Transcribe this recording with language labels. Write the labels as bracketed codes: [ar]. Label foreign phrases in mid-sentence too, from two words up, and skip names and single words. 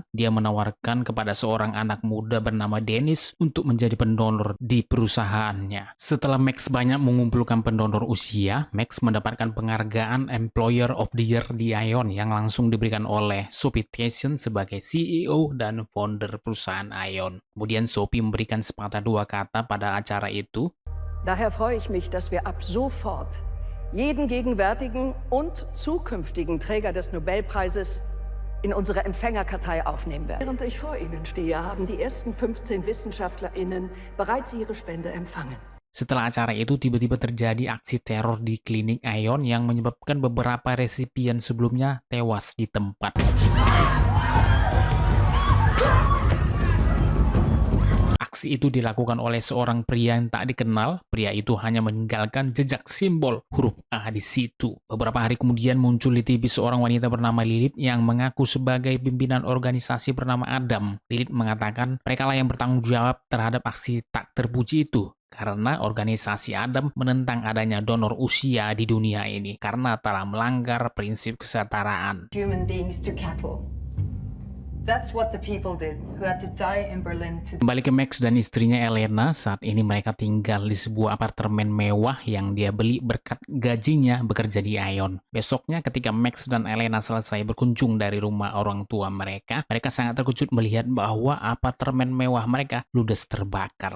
[id] Dia menawarkan kepada seorang anak muda bernama Dennis untuk menjadi pendonor di perusahaannya. Setelah Max banyak mengumpulkan pendonor usia, Max mendapatkan penghargaan [en] Employer of the Year [id] di Ion yang langsung diberikan oleh Sofitation sebagai CEO dan founder perusahaan Ion. Kemudian Sophie memberikan sepatah dua kata pada acara itu. [de] Daher freue ich mich, dass wir ab sofort jeden gegenwärtigen und zukünftigen Träger des Nobelpreises in unsere Empfängerkartei aufnehmen werden. Während ich vor Ihnen stehe, haben die ersten 15 WissenschaftlerInnen bereits ihre Spende empfangen. [id] Setelah acara itu, tiba-tiba terjadi aksi teror di klinik Ion yang menyebabkan beberapa resipien sebelumnya tewas di tempat. Aksi itu dilakukan oleh seorang pria yang tak dikenal. Pria itu hanya meninggalkan jejak simbol huruf A di situ. Beberapa hari kemudian muncul di TV seorang wanita bernama Lilith yang mengaku sebagai pimpinan organisasi bernama Adam. Lilith mengatakan mereka lah yang bertanggung jawab terhadap aksi tak terpuji itu, karena organisasi Adam menentang adanya donor usia di dunia ini karena telah melanggar prinsip kesetaraan. [en] Human beings to cattle. That's what the people did, who had to die in Berlin to... [id] Kembali ke Max dan istrinya Elena. Saat ini mereka tinggal di sebuah apartemen mewah yang dia beli berkat gajinya bekerja di Ion. Besoknya ketika Max dan Elena selesai berkunjung dari rumah orang tua mereka sangat terkejut melihat bahwa apartemen mewah mereka ludes terbakar.